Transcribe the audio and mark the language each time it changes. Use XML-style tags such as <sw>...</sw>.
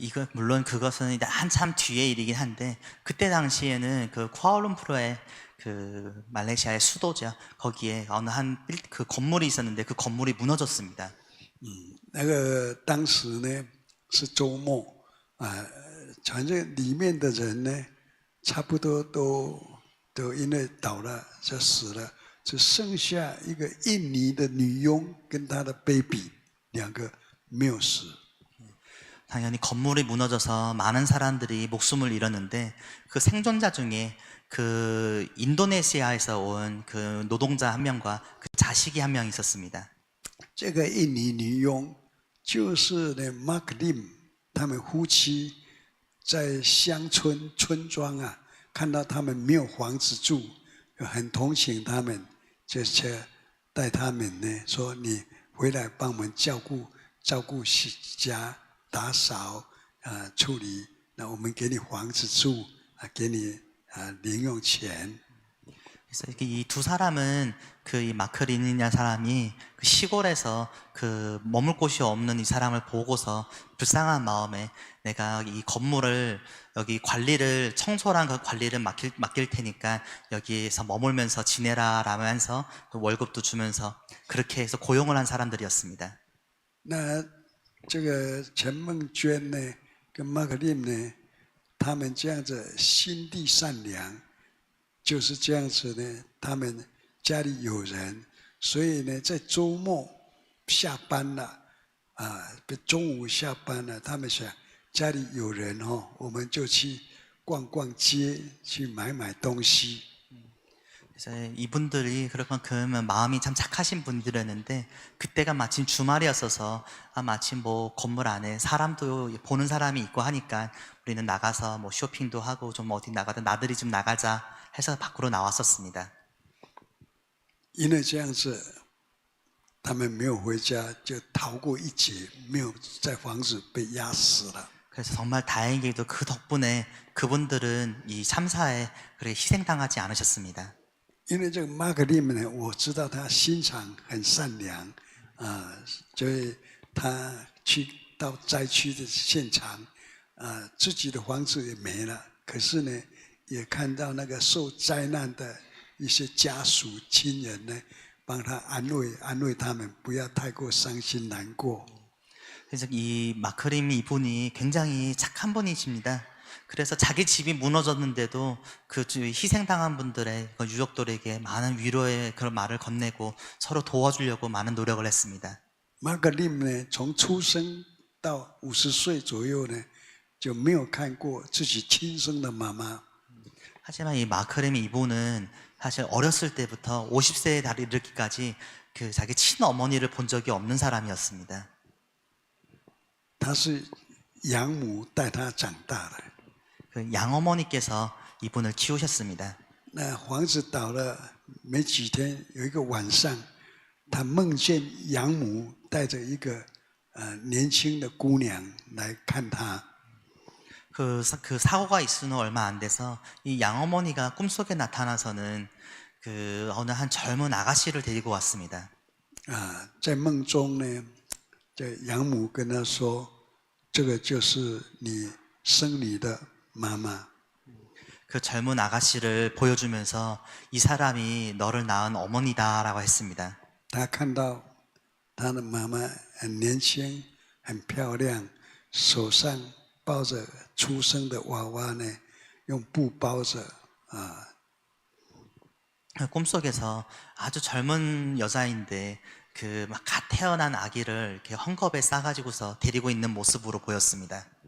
<ko>물론 그것은 이제 한참 뒤의 일이긴 한데 그때 당시에는 그 쿠알라룸푸르의 그 말레이시아의 수도죠. 거기에 어느 그 건물이 있었는데 그 건물이 무너졌습니다.</ko> <zh>那个当时呢是周末反正里面的人呢，差不多都因为倒了就死了，只剩下一个印尼的女佣跟她的 baby 2个没有死。</zh> <ko>당연히 건물이 무너져서 많은 사람들이 목숨을 잃었는데 그 생존자 중에 그 인도네시아에서 온 그 노동자 한 명과 그 자식이 한 명 있었습니다.</ko> <zh>这个印尼女佣就是呢 Mark Lim 他们夫妻在乡村村庄看到他们没有房子住，很同情他们，就是带他们呢说你回来帮我们照顾家。打扫处理，那我们给你房子住，给你零用钱。</zh> <ko>그래서 이 두 사람은 그 이 마크린이라는 사람이 그 시골에서 그 머물 곳이 없는 이 사람을 보고서 불쌍한 마음에 내가 이 건물을 여기 관리를 청소랑 그 관리를 맡길 테니까 여기에서 머물면서 지내라 라면서 월급도 주면서 그렇게 해서 고용을 한 사람들이었습니다.</ko> <zh>这个陈梦娟呢，跟马克林呢，他们这样子心地善良，就是这样子呢。他们家里有人，所以呢，在周末下班了中午下班了，他们想家里有人我们就去逛逛街，去买东西。</zh> <ko>그래서 이분들이 그러면 마음이 참 착하신 분들이었는데 그때가 마침 주말이었어서 마침 뭐 건물 안에 사람도 보는 사람이 있고 하니까 우리는 나가서 뭐 쇼핑도 하고 좀 어디 나가든 나들이 좀 나가자 해서 밖으로 나왔었습니다.</ko> <zh>因为这样子，他们没有回家，就逃过一劫，没有在房子被压死了。</zh> <ko>그래서 정말 다행히도 그 덕분에 그분들은 이 참사에 그렇게 희생당하지 않으셨습니다.</ko> <zh>因为这个马克利姆呢，我知道他心肠很善良所以他去到灾区的现场自己的房子也没了，可是呢，也看到那个受灾难的一些家属亲人呢，帮他安慰他们，不要太过伤心难过。</zh> <ko>그래서 이 마크림 이분이 굉장히 착한 분이십니다. 그래서 자기 집이 무너졌는데도 그 희생당한 분들의 유족들에게 많은 위로의 그런 말을 건네고 서로 도와주려고 많은 노력을 했습니다.</ko> <zh>马克利姆呢，从出生到50岁左右呢，就没有看过自己亲生的妈妈。</zh> <ko>하지만 이 마크림 이분은 사실 어렸을 때부터 50세에 이르기까지 그 자기 친어머니를 본 적이 없는 사람이었습니다.</ko> <zh>他是养母带他长大的。</zh> <ko>그 양어머니께서 이분을 키우셨습니다.</ko> <zh>那房子倒了没几天，有一个晚上，他梦见养母带着一个年轻的姑娘来看他。</zh> <ko>그 사고가 있은 후 얼마 안 돼서 이 양어머니가 꿈속에 나타나서는 그 어느 한 젊은 아가씨를 데리고 왔습니다.</ko> <zh>在梦中呢，这养母跟他说：“这个就是你生你的妈妈。”</zh> <ko>그 젊은 아가씨를 보여주면서 이 사람이 너를 낳은 어머니다라고 했습니다.</ko> <zh>他看到他的妈妈很年轻、很漂亮，手上抱着出生的娃娃呢，用布包着啊。</zh> <ko>꿈속에서 아주 젊은 여자인데 그 막 갓 태어난 아기를 이렇게 헝겊에 싸가지고서 데리고 있는 모습으로 보였습니다.</ko>